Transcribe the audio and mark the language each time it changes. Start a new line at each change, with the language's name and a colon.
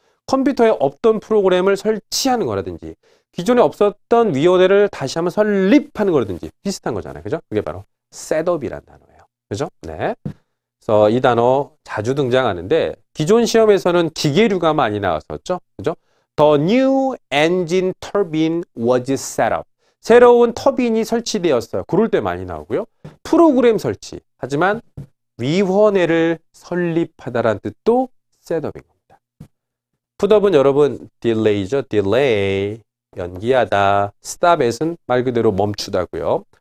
Korean: 컴퓨터에 없던 프로그램을 설치하는 거라든지 기존에 없었던 위원회를 다시 한번 설립하는 거라든지 비슷한 거잖아요. 그죠? 그게 바로 셋업이란 단어예요. 그죠? 네. 그래서 이 단어 자주 등장하는데 기존 시험에서는 기계류가 많이 나왔었죠. 그죠?
English: The new engine turbine was set up.
Korean: 새로운 터빈이 설치되었어요. 그럴 때 많이 나오고요. 프로그램 설치. 하지만 위원회를 설립하다라는 뜻도 setup인 겁니다. putup은 여러분 delay죠. delay. 연기하다. stopet은 말 그대로 멈추다고요.